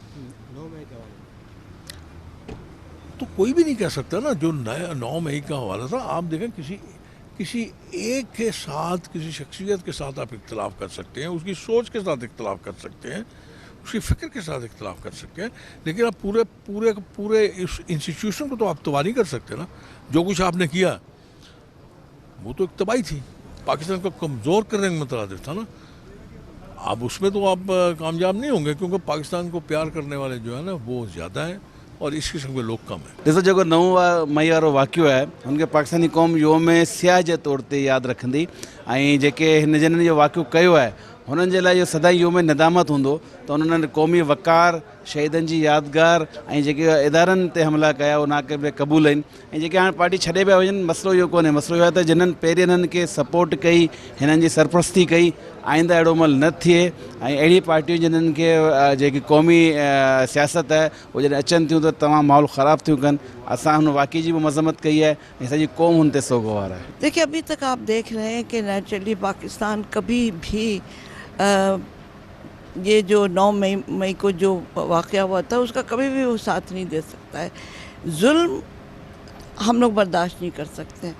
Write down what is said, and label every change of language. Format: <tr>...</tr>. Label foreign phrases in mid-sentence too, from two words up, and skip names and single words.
<ur>تو کوئی بھی نہیں کہہ سکتا نا، جو 9 مئی کا حوالہ تھا، آپ دیکھیں کسی ایک کے ساتھ، کسی شخصیت کے ساتھ آپ اختلاف کر سکتے ہیں، اس کی سوچ کے ساتھ اختلاف کر سکتے ہیں، اس کی فکر کے ساتھ اختلاف کر سکتے ہیں، لیکن آپ پورے اس انسٹیٹیوشن کو تو آپ تباہ نہیں کر سکتے نا۔ جو کچھ آپ نے کیا وہ تو ایک تباہی تھی، پاکستان کو کمزور کرنے میں مترادف تھا نا۔ اب اس میں تو آپ کامیاب نہیں ہوں گے، کیونکہ پاکستان کو پیار کرنے والے جو ہے نا وہ زیادہ ہیں، اور اس قسم کے لوگ کم ہیں۔</ur> <sd>ॾिसो जेको 9 मई वारो वाक़ियो आहे हुनखे पाकिस्तानी क़ौम योम सियाह जे तौर ते यादि रखंदी, ऐं जेके जिन्हनि जो वाक़ियो कयो आहे हुननि जे लाइ इहो सदाई योम नदामत हूंदो त उन्हनि क़ौमी वक़ार, शहीदनि जी यादगार, ऐं जेके इदारनि ते हमला कया उहो नाक़िबे क़बूल आहिनि। ऐं जेके हाणे पार्टी छॾे पिया वञनि, मसइलो इहो कोन्हे, मसइलो इहो आहे त जिन्हनि पहिरीं हिननि खे सपोर्ट कई, हिननि जी सरपरस्ती कई, आईंदा अहिड़ो अमल न थिए, ऐं अहिड़ी पार्टियूं जिन्हनि खे जेकी क़ौमी सियासत आहे उहो जॾहिं अचनि थियूं त तमामु माहौल ख़राबु थियूं कनि। असां हुन वाक़े जी बि मज़म्मत कई है, ऐं सॼी क़ौम हुन ते सोगवार है।</sd> <ur>دیکھیے، ابھی تک آپ دیکھ رہے ہیں کہ نیچرلی پاکستان کبھی بھی یہ جو 9 مئی کو جو واقعہ ہوا تھا اس کا کبھی بھی وہ ساتھ نہیں دے سکتا ہے. ظلم ہم لوگ برداشت نہیں کر سکتے ہیں.</ur>